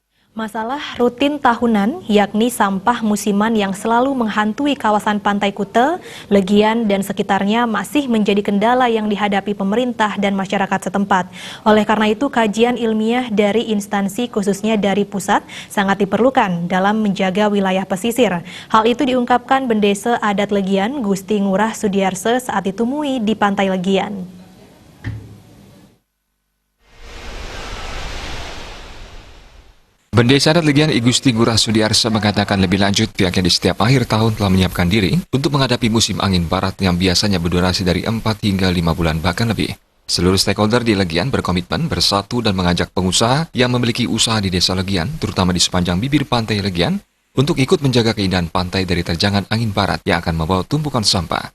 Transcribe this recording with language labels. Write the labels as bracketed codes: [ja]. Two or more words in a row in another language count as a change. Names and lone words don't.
[id] Masalah rutin tahunan, yakni sampah musiman yang selalu menghantui kawasan Pantai Kuta, Legian, dan sekitarnya masih menjadi kendala yang dihadapi pemerintah dan masyarakat setempat. Oleh karena itu, kajian ilmiah dari instansi khususnya dari pusat sangat diperlukan dalam menjaga wilayah pesisir. Hal itu diungkapkan Bendesa Adat Legian, Gusti Ngurah Sudiarse saat ditemui di Pantai Legian. Bendesa Adat Legian I Gusti Ngurah Sudiarse mengatakan lebih lanjut pihaknya di setiap akhir tahun telah menyiapkan diri untuk menghadapi musim angin barat yang biasanya berdurasi dari 4 hingga 5 bulan bahkan lebih. Seluruh stakeholder di Legian berkomitmen bersatu dan mengajak pengusaha yang memiliki usaha di Desa Legian, terutama di sepanjang bibir pantai Legian, untuk ikut menjaga keindahan pantai dari terjangan angin barat yang akan membawa tumpukan sampah.